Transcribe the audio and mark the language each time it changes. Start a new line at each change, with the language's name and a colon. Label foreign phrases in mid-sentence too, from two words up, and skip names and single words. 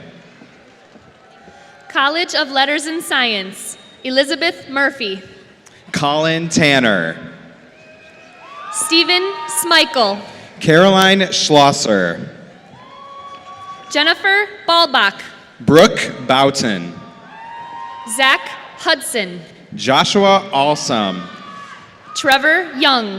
English: College of Letters and Science, Elizabeth Murphy. Colin Tanner. Stephen Smichael. Caroline Schlosser. Jennifer Ballbach. Brooke Boughton. Zach Hudson. Joshua Alsam. Trevor Young.